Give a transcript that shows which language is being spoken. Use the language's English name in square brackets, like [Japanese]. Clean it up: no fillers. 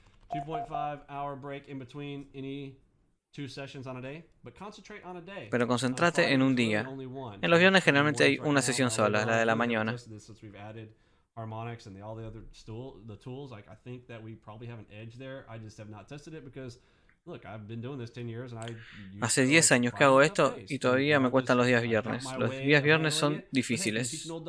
[English] 2.5-hour break in between any 2 sessions on a day, but concentrate on a day. [Spanish] Pero concéntrate en un día. En los viernes generalmente hay una sesión sola, la de la mañana. [English] Harmonics and all the other tools, like I think that we probably have an edge there. I just have not tested it because look, I've been doing this 10 years and [Spanish] hace 10 años que hago esto y todavía me cuestan los días viernes. Los días viernes son difíciles.